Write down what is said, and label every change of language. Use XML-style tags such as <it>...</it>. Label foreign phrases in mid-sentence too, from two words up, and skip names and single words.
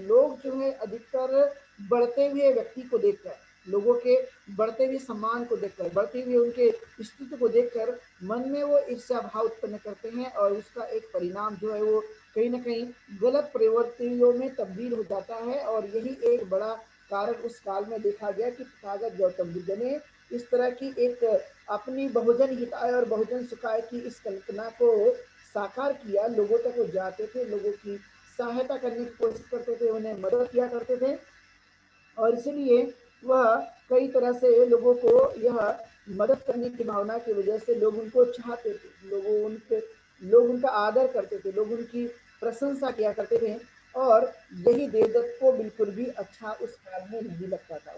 <hi>लोग जो है अधिकतर बढ़ते हुए व्यक्ति को देखकर, लोगों के बढ़ते हुए सम्मान को देखकर, बढ़ते हुए उनके स्थिति को देखकर मन में वो ईर्ष्या भाव उत्पन्न करते हैं और उसका एक परिणाम जो है वो कहीं न कहीं गलत प्रवृत्तियों में तब्दील हो जाता है और यही एक बड़ा कारण उस काल में देखा गया कि तथागत गौतम बुद्ध ने इस तरह की एक अपनी बहुजन हिताय और बहुजन सुखाय की इस कल्पना को साकार किया। लोगों तक वो जाते थे, लोगों की सहायता करने की कोशिश करते थे, उन्हें मदद किया करते थे और इसलिए वह कई तरह से लोगों को यह मदद करने की भावना की वजह से लोग उनको चाहते थे, लोग उनका आदर करते थे, लोग उनकी प्रशंसा किया करते थे और यही देवदत्त को बिल्कुल भी अच्छा उस काल में नहीं लगता था।</hi>